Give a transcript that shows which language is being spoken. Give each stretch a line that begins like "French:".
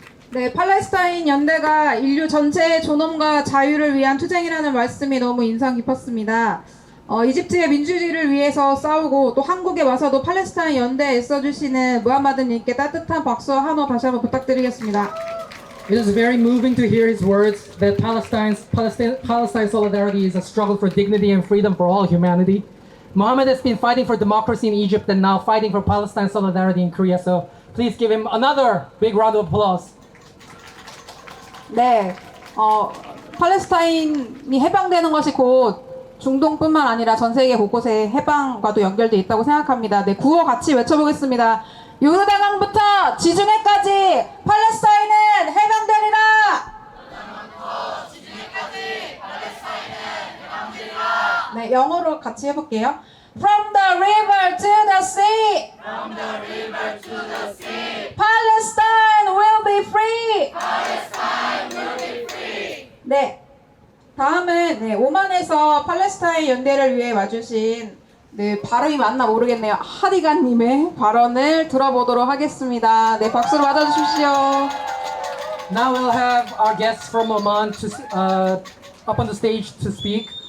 Korean: 네, 팔레스타인 연대가 인류 전체의 존엄과 자유를 위한 투쟁이라는 말씀이 너무 인상 깊었습니다. 이집트의 민주주의를 위해서 싸우고 또 한국에 와서도 팔레스타인 연대에 애써주시는 무함마드님께 따뜻한 박수와 한호 다시 한번 부탁드리겠습니다.
English: It is very moving to hear his words that Palestine solidarity is a struggle for dignity and freedom for all humanity. Mohammed has been fighting for democracy in Egypt and now fighting for Palestine solidarity in Korea. So please give him another big round of applause.
Korean: 네, 팔레스타인이 해방되는 것이 곧 중동뿐만 아니라 전 세계 곳곳의 해방과도 연결돼 있다고 생각합니다. 네, 구호 같이 외쳐보겠습니다. 요르단강부터 지중해까지 팔레스타인은 해방되리라! 네, 영어로 같이 해볼게요.
English: From the river to the sea. From the river to the sea. Palestine will be free. Palestine will be free. 네.
Korean: 다음은 오만에서 팔레스타인 연대를 위해 와주신 발음이 맞나 모르겠네요. 하디간님의 발언을 들어보도록 하겠습니다. 네, 박수로 맞아주십시오.
English: Now we'll have our guests from Oman to up on the stage to speak.